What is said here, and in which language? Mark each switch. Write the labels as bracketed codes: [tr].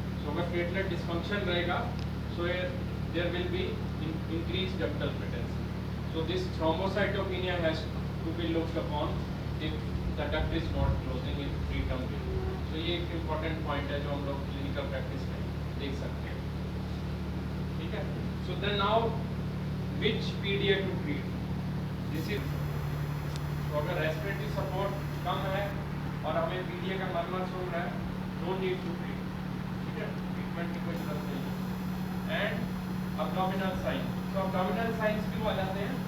[hi] सो अगर platelet dysfunction रहेगा [en] So there will be increase ductal patency. So this thrombocytopenia has to be looked upon if the duct is not closing in preterm way. [hi] So ये एक important point है जो हम लोग clinical practice में देख सकते हैं, ठीक है? [en] So then now which PDA to treat? This is [hi] तो अगर respiratory support कम है और हमें PDA का मरमर हो रहा है, [en] no need to treat, [hi] ठीक है? Treatment की कोई जरूरत नहीं है. [en] And abdominal signs. [hi] So abdominal signs क्यों आ जाते हैं?